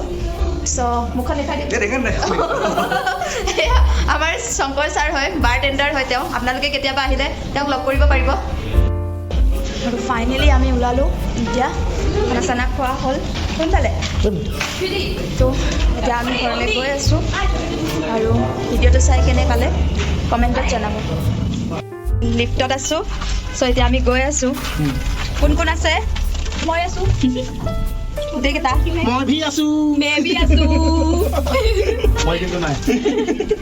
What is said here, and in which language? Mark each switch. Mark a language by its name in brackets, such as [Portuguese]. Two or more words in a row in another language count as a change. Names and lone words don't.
[Assamese] চ' মুখখন দেখাই দিয়ক এয়া আমাৰ শংকৰ ছাৰ হয় বাৰ টেণ্ডাৰ হয় তেওঁ আপোনালোকে কেতিয়াবা আহিলে তেওঁক লগ কৰিব পাৰিব আৰু ফাইনেলি আমি ওলালোঁ এতিয়া খানা চানা খোৱা হ'ল কোনফালে তো এতিয়া আমি ঘৰলৈ গৈ আছোঁ আৰু ভিডিঅ'টো চাই কেনে পালে কমেণ্টত জনাব লিফ্টত আছোঁ চ' এতিয়া আমি গৈ আছোঁ কোন কোন আছে মই আছোঁ গোটেইকেইটা [Hindi] मैं भी आसू मैं भी [Assamese] আছোঁ मैं কিন্তু নাই